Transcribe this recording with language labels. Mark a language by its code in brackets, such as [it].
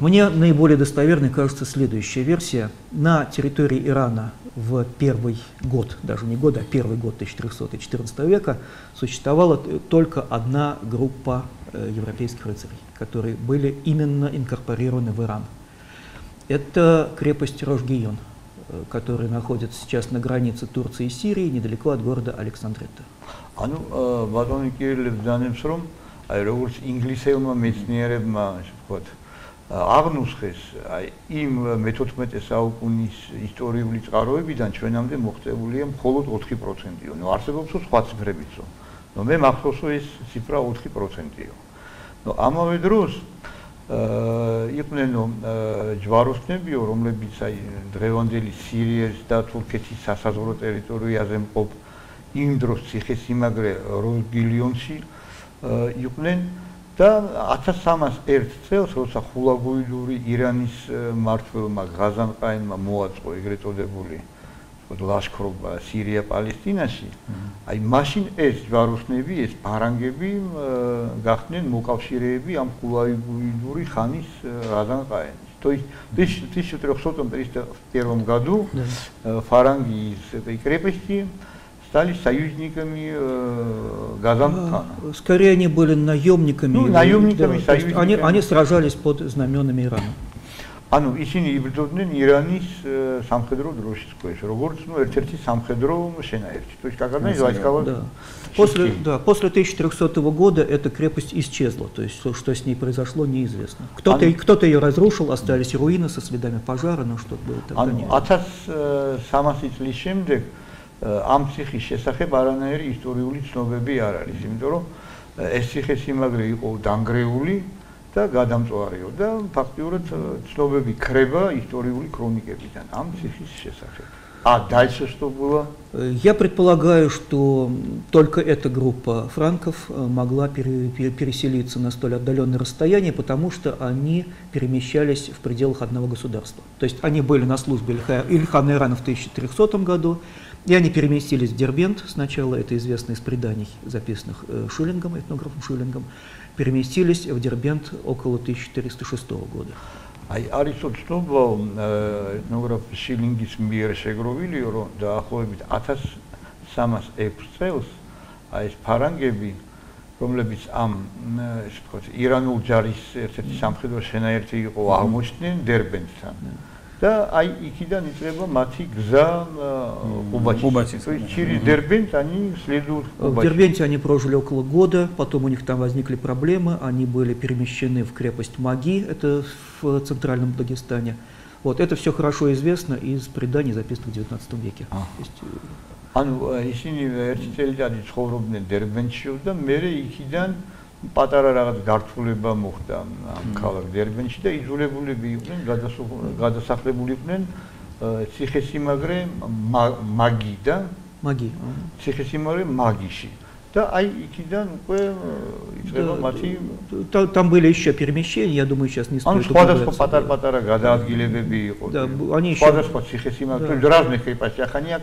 [ru] Мне наиболее достоверной кажется следующая версия. На территории Ирана в первый год, даже не год, а первый год 1314 века существовала только одна группа европейских рыцарей, которые были именно инкорпорированы в Иран. Это крепость Рош-Гийон, которая находится сейчас на границе Турции и Сирии, недалеко от города Александрета. [ka] ანუ ბატონი კირილე ბრძანებს რომ აი როგორც ინგლისელმა მეცნიერებმა ასე ვთქვათ აღნუსხეს აი იმ მე-14 საუკუნის ისტორიული წყაროებიდან ჩვენამდე მოღწეულია მხოლოდ 4%-ო. ნუ არსებობს სხვა ციფრებიც. ნუ მე მახსოვს რომ ეს ციფრა 4%-ო. ნუ ამავე დროს იყვნენ ჯვაროსნებიო, რომლებიც აი დღევანდელი სირიის და თურქეთის სასაზღვრო ტერიტორიაზე მყოფ იმ დროს ციხესიმაგრე როშ-გილიონში იყვნენ და 1301 წელს, როცა ხულაგუიდური ირანის მმართველმა ღაზანყაინმა მოაწყო ეგრეთ წოდებული ლაშქრობა სირია-პალესტინაში, აი მაშინ ეს ჯვაროსნები, ეს ფარანგები გახდნენ მოკავშირეები ამ ხულაგუიდური ხანის ღაზანყაინს. [ru] То есть в 1331 году фаранги из этой крепости стали союзниками Газан-хана. Скорее они были наемниками. Ну, наемниками, да, союзниками. Они сражались под знаменами Ирана. [ka] ანუ ისინი იბრძოდნენ ირანის სამხედრო დროშის ქვეშ, როგორც ერთ-ერთი სამხედრო შენაერთი. [ru] То есть как одна из войсковых. После 1300 года эта крепость исчезла, то есть что с ней произошло, неизвестно. Кто-то ее разрушил, остались руины со следами пожара, но что было тогда нет. [ka] 1300 წლის შემდეგ ამ ციხის შესახებ არანაირი ისტორიული ცნობები არ არის, იმიტომ რომ ეს ციხესიმაგრე იყო დანგრეული და გადამწვარეო და ფაქტიურად ცნობები ქრება ისტორიული ქრონიკებიდან ამ ციხის შესახებ. [ru] А дальше что было? Я предполагаю, что только эта группа франков могла переселиться на столь отдаленное расстояние, потому что они перемещались в пределах одного государства. То есть они были на службе Ильхана Ирана в 1300 году, и они переместились в Дербент, сначала это известно из преданий, записанных Шиллингом, этнографом Шиллингом, переместились в Дербент около 1406 года. [ka] აი არის ცნობა ეთნოგრაფ შილინგის მიერ შეგროვილიო, რომ დაახლოებით 1306 წელს აი ეს ფარანგები, რომლებიც ამ ესე ვთქვათ ირანულ ჯარის ერთ-ერთი სამხედრო შენაერთი იყო, აღმოჩნდნენ დერბენტთან. Да, а იქიდან იწყება მათი გზა Кубачи. [ru] То есть через Дербент они следуют в Кубачи. В Дербенте они прожили около года, потом у них там возникли проблемы, они были перемещены в крепость Маги, это в центральном Дагестане. Вот, это все хорошо известно из преданий, записанных в 19 веке. [ka] ანუ ისინი ერთი წელიწადი ცხოვრობდნენ დერბენტში და მერე იქიდან პატარა რაღაც გართულება მოხდა ამ ქალაქ დერბენტში და იძულებულები იყვნენ გადასახლებული იყვნენ ციხესიმაგრე მაგი ციხესიმაგრე მაგიში და აი იქიდან უკვე იწყება მათი [ru] там были еще перемещения, я думаю, сейчас не стоит. [ka] ანუ სხვადასხვა პატარ-პატარა გადაადგილებები იყო. [ru] Да, они еще [ka] სხვადასხვა ციხესიმაგრე, [ru] то есть разных крепостей они оказались.